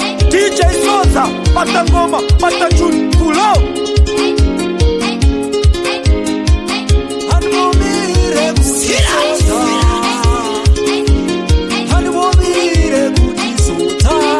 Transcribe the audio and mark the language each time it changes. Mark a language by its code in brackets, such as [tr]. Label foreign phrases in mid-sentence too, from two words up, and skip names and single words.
[sn] D J Sosa, bata ngoma, bata tune, [en] pull up. [sn] Hanibomire kuti Sosa. Hanibomire kuti Sosa.